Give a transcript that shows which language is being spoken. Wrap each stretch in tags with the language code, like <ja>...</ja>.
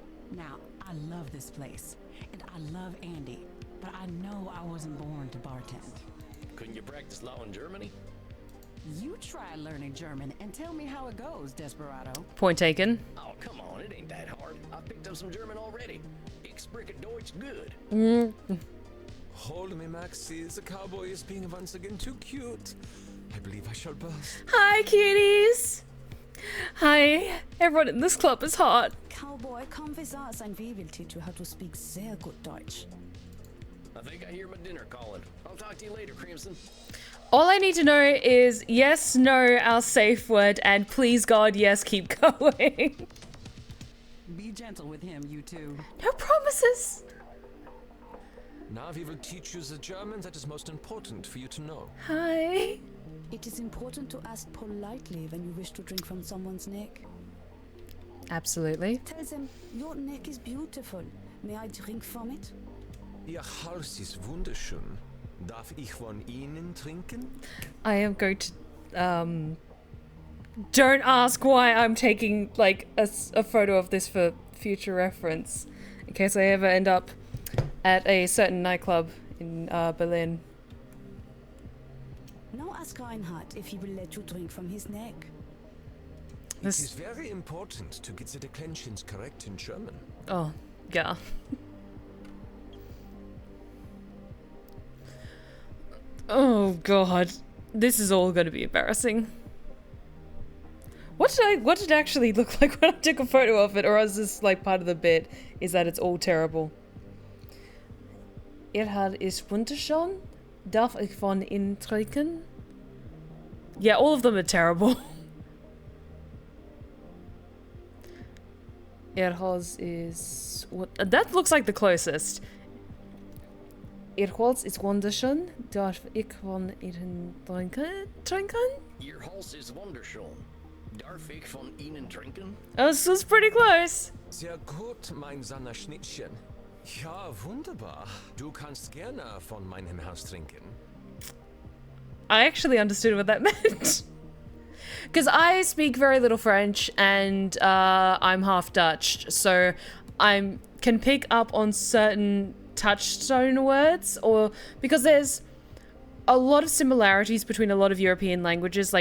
<en>Now, I love this place, and I love Andy, but I know I wasn't born to bartend. Couldn't you practice law in Germany? You try learning German and tell me how it goes, Desperado. Point taken. Oh, come on. It ain't that hard. I picked up some German already.</en> <de>Ich spreche Deutsch</de> <en>good. Hold me, Maxie. The cowboy is being once again too cute. I believe I shall burst. Hi, cuties. Hi. Everyone in this club is hot. Cowboy, come with us and we will teach you how to speak</en> <de>sehr</de> <en>good Deutsch. I think I hear my dinner calling. I'll talk to you later, Crimson. All I need to know is yes, no, our safe word, and please God, yes, keep going. Be gentle with him, you two. No promises. Now we will teach you the German that is most important for you to know. Hi. It is important to ask politely when you wish to drink from someone's neck. Absolutely. Tell them, your neck is beautiful. May I drink from it?</en> <de>Ihr Hals ist wunderschön. Darf ich von Ihnen trinken?</de> <en>I am going to, don't ask why I'm taking, like, a photo of this for future reference. In case I ever end up at a certain nightclub in Berlin. Now ask Reinhard if he will let you drink from his neck. It is very important to get the declensions correct in German. Oh, yeah. Oh God, this is all going to be embarrassing. What did it actually look like when I took a photo of it, or is this like part of the bit? Is that it's all terrible?</en> <de>Ist wunderschön. Darf ich von Ihnen trinken?</de> <en>Yeah, all of them are terrible. Holz is what? That looks like the closest.</en> <de>Holz ist wunderschön. Darf ich von Ihnen trinken? Ihr Hals ist wunderschön. Darf ich von Ihnen trinken?</de> <en>Oh, this was pretty close.</en> <de>Sehr gut, mein Schnittchen. Ja, wunderbar. Du kannst gerne von meinem Haus trinken.</de> <en>I actually understood what that meant. Because I speak very little French and I'm half Dutch, so I can pick up on certain touchstone words, or because there's a lot of similarities between a lot of European languages.</en>